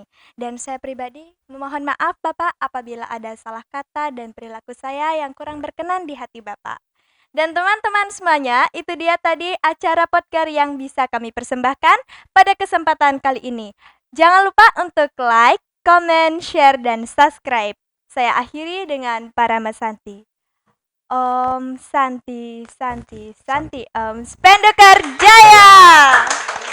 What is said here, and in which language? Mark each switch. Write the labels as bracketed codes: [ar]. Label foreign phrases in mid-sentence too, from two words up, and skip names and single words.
[id] Dan saya pribadi memohon maaf Bapak apabila ada salah kata dan perilaku saya yang kurang berkenan di hati Bapak. Dan teman-teman semuanya, itu dia tadi acara podcast yang bisa kami persembahkan pada kesempatan kali ini. Jangan lupa untuk [en] like, comment, share, [id] dan subscribe. Saya akhiri dengan Parama Santi. [sa] Om Santi, Santi, Santi, Om Spenduker Jaya!